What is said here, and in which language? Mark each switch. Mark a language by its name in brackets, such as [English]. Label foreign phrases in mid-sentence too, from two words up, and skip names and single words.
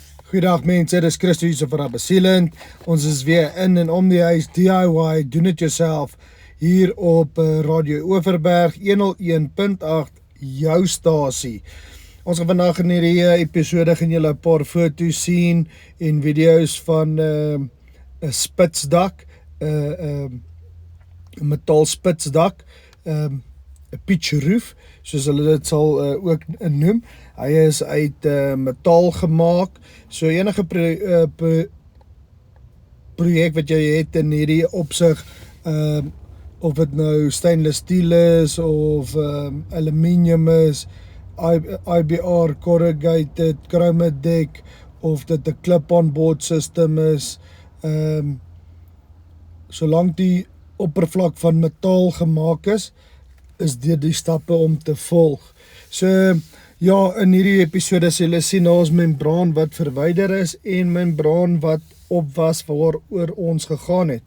[Afrikaans] Goeiedag mense, dit is Christo hier van Sealant. Ons is weer in en om die huis DIY, doen [English] it yourself, [Afrikaans] hier op Radio Overberg 101.8, jou stasie. Ons gaan vandag in hierdie episode gaan julle 'n paar foto's sien en video's van 'n spitsdak, 'n metaal spitsdak, 'n [English] pitch roof, [Afrikaans] soos hulle dit sal ook noem. Hy is uit metaal gemaak, so enige projek wat jy het in hierdie opsig, of dit nou [English] stainless steel [Afrikaans] is, of aluminium is, IBR, corrugated, [English] chrome deck, [Afrikaans] of dit 'n [English] clip-on board system [Afrikaans] is, solank die oppervlak van metaal gemaak is dit die stappe om te volg. So, ja, in hierdie episode sal julle sien ons membraan wat verwyder is en membraan wat op was waaroor ons gegaan het.